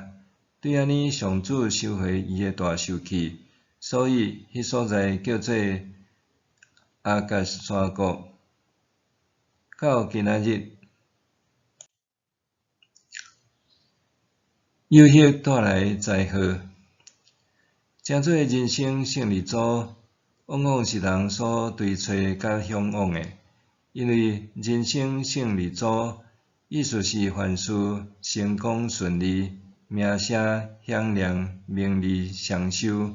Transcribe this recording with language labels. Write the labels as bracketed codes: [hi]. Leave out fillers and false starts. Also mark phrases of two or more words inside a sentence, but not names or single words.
[nan] 对安尼，上主收回伊的大受气，所以迄所在叫做阿甲山谷。到今仔日，有迄带来灾祸。诚侪人生胜利组，往往是人所追找甲向往的，因为人生胜利组意思是凡事成功顺利、名声响亮、名利双收。